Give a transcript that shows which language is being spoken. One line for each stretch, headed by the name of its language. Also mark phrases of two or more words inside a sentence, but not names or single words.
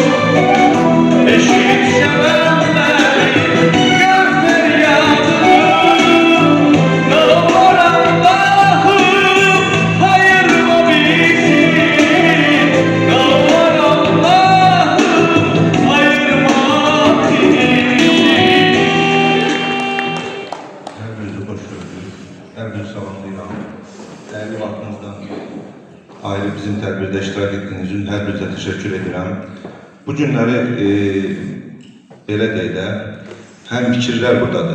Turkish: Eşit sevenlerin gel feryadını, dağlar Allah'ım ayırma bizi, dağlar Allah'ım ayırma bizi.
Azerbaijani: Hər birinizi xoş gördük, hər bir salamlayıram. Dəyərli vaxtınızdan ayrı bizim tədbirdə iştirak etdiyiniz üçün hər birinizə təşəkkür edirəm. Bu günləri belə deyək də, həm fikirlər buradadır.